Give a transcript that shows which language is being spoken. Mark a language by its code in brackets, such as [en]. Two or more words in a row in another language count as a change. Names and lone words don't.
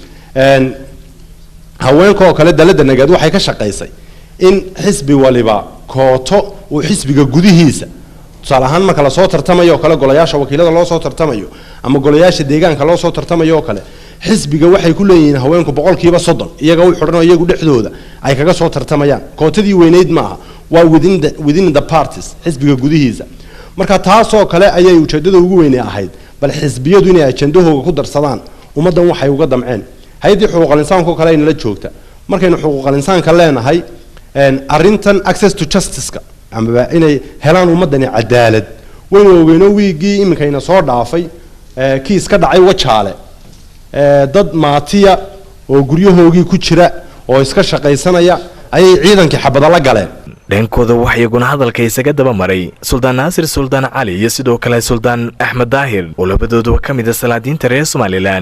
[so] haweenka oo kale dalada nagad waxay ka shaqaysay in xisbi waliba kooto uu xisbiga gudihiisa tusaale ahaan marka la soo tartamayo kale golayaasha wakiilada loo soo tartamayo ama golayaasha deegaanka loo soo tartamayo kale xisbiga waxay ku leeyihiin haweenku 30% iyaga u xidhan oo iyagu dhexdooda ay kaga soo tartamayaan kootadii weyneyd maaha waa [en] within the parties [so] xisbiga gudihiisa marka taasoo kale ayay ujeedada ugu weyn ahayd bal xisbiyadu inay ajandahooga ku darsadaan ummadan waxay uga damceen hay'adii xuquuqul insaanka kale in la joogta markaynu xuquuqul insaanka leenahay arintan [en] access to justice-ka [so] ama inay helaan ummadani cadaalad waynu ogeeyno wiigii iminkayna soo dhaafay kiis ka dhacay wajaale dad maatiya oo guryahoogii ku jira oo iska shaqaysanaya ayay ciidankii xabada la galeen dhankooda waxa iyaguna hadalka isaga daba maray Suldaan Naasir Suldaan Cali iyo sidoo kale Suldaan Axmed Daahir oo labadooduba ka mid ah salaadiinta reer Somaliland